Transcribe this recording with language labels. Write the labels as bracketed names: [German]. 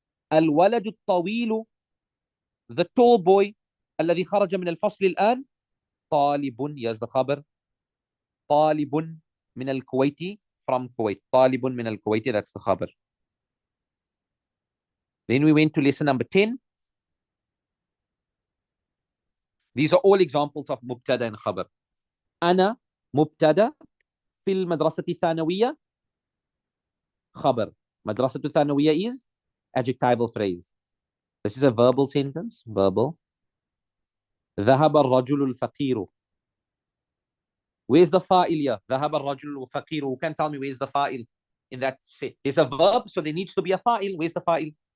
[Arabic] Al-walad al-tawil, [English] the tall boy, [Arabic] الذي خرج من الفصل الآن. [English] طالب, yes, the khabar. [Arabic] طالب من الكويت, [English] from Kuwait. [Arabic] طالب من الكويت, [English] that's the khabar. Then we went to lesson number 10. These are all examples of mubtada and khabar. [Arabic] أنا مبتدا في المدرسة الثانوية خبر. مدرسة الثانوية [English] is adjectival phrase. This is a verbal sentence. Verbal. [Arabic] ذهب الرجل الفقير. [English] Where's the fa'il here? [Arabic] ذهب الرجل الفقير. [English] Who can tell me where's the fa'il in that set? There's a verb, so there needs to be a fa'il. Where's the fa'il?